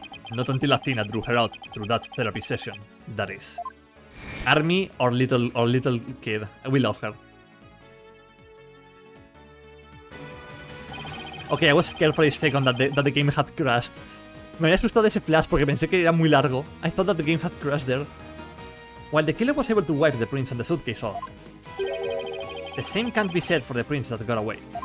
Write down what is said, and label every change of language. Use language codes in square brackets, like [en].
[en] Not until Athena drew her out through that therapy session, that is. Army or little kid, we love her. Okay, I was scared for a second that the game had crashed. [es] Me había asustado ese flash porque pensé que era muy largo. [en] I thought that the game had crashed there. While the killer was able to wipe the prints and the suitcase off, the same can't be said for the prints that got away.